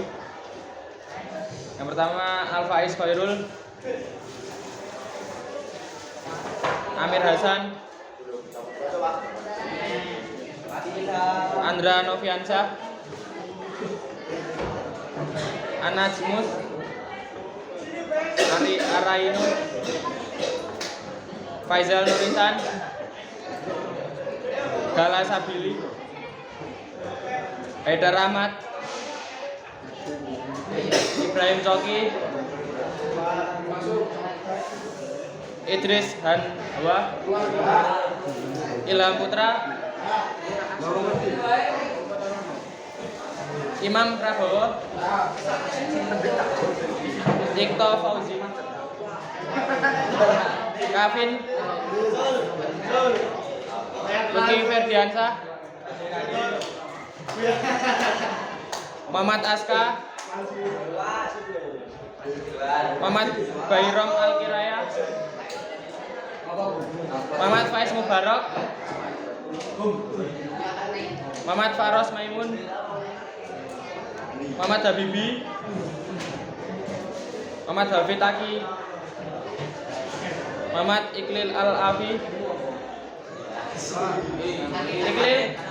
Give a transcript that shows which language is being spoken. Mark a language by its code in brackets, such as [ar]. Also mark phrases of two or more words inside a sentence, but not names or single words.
[id] Yang pertama Al-Faiz Khairul, Amir Hasan, Andra Noviansyah, Anajmus, Ali Arainu, Faizal Nurisan, Gala Sabili, Haidar Ahmad, Ibrahim Coki, Idris Hanwa, Ilham Putra, Imam Prabowo, Dikto Fauzi, Kavin, Luki Ferdiansah, Muhammad Aska, Muhammad Bairom Al-Kiraya, Muhammad Faiz Mubarak, Muhammad Faros Maimun, Muhammad Habibi, Muhammad Hafid Taki, Muhammad Iqlil Al-Afi, Iqlil,